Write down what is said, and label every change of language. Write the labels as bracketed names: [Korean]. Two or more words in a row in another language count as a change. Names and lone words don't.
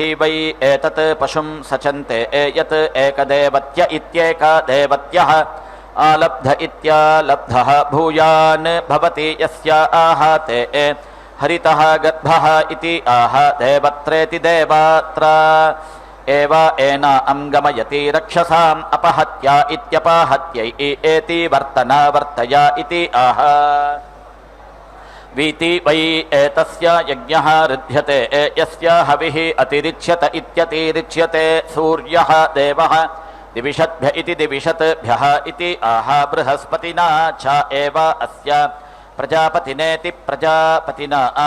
[Sanskrit] వై ఏతత్ పశుం సచంతే యత్ ఏకదేవత్య ఇత్యేకదేవత్యః ఆలబ్ధ ఇత్యాలబ్ధః భూయాన్ భవతి యస్య ఆహాతే హరితః గర్భః ఇతి ఆహ దేవత్రేతి దేవాత్ర ఏవ ఏనాం గమయతి రక్షసాం అపహత్య ఇత్యపహత్యై ఏతి వర్తన వర్తయ ఇతి ఆహ वीति वै एतस्य यज्ञः ऋध्यते यस्य हविः अतिरिच्यत इत्यतिरिच्यते सूर्यः देवः दिविषद्भ्य इति दिविषद्भ्यः इति आह बृहस्पतिना च एव अस्य प्रजापतिनेति प्रजापतिना